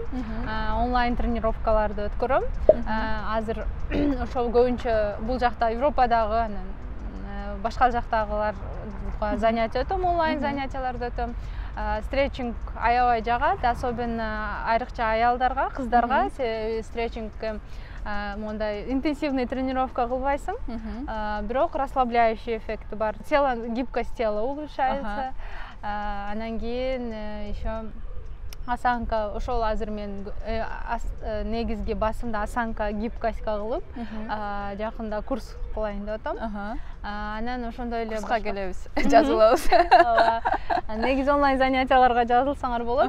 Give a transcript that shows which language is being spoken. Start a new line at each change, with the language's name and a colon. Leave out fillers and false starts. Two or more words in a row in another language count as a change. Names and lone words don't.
Kyrgyz: Онлайн тренировкаларды өткөрөм. Азыр ошол көбүнчө бул жакта Европадагы, анан башка жактагыларга занятия өтөм, онлайн занятияларды өтөм. Стретчинг аябай жагат, особенно айрыкча аялдарга, кыздарга стретчингке мондай
Russian: интенсивный тренировка
Kyrgyz: кылбайсың, бирок
Russian: расслабляющий эффекти
Kyrgyz: бар.
Russian: Гибкость тела улучшается.
Kyrgyz: Анан кийин
Russian: еще осанка,
Kyrgyz: ошол азыр мен негизги басымда
Russian: осанка, гибкостька
Kyrgyz: кылып, жакында курс кылайын деп атам. Анан ошондой эле курска келебиз, жазылабыз. Негизи онлайн занятияларга жазылсаңар болот.